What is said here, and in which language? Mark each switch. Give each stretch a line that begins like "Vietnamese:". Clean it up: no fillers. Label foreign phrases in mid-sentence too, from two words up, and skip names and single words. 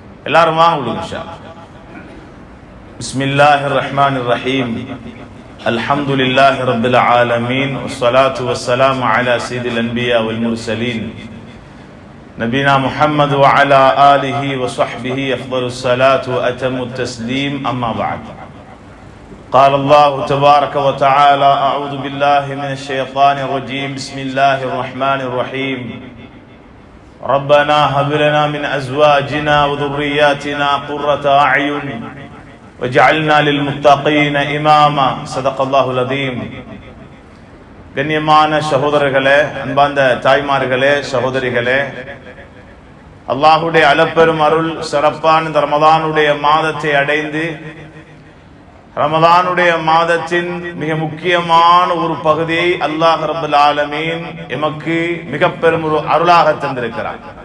Tamil: எல்லாரும் வாங்க
Arabic: إن شاء الله. بسم الله الرحمن الرحيم. الحمد لله رب العالمين والصلاة والسلام على سيد الأنبياء والمرسلين نبينا محمد وعلى آله وصحبه أفضل الصلاة وأتم التسليم. أما بعد. قال الله تبارك وتعالى أعوذ بالله من الشيطان الرجيم بسم الله الرحمن الرحيم ربنا هب لنا من أزواجنا وذرياتنا قرة أعين وجعلنا للمتقين إماما صدق الله العظيم.
Tamil: கண்ணியமான சகோதரர்களே, அன்பார்ந்த தாய்மார்களே, சகோதரிகளே, அல்லாஹ்வுடைய அளப்பெரும் அருள் சிறப்பான இந்த ரமதானுடைய மாதத்தை அடைந்து ரமதானுடைய மாதத்தின் மிக முக்கியமான ஒரு பகுதியை அல்லாஹ்
Arabic: رب العالمين
Tamil: எமக்கு மிக பெரும் ஒரு அருளாக தந்திருக்கிறார்.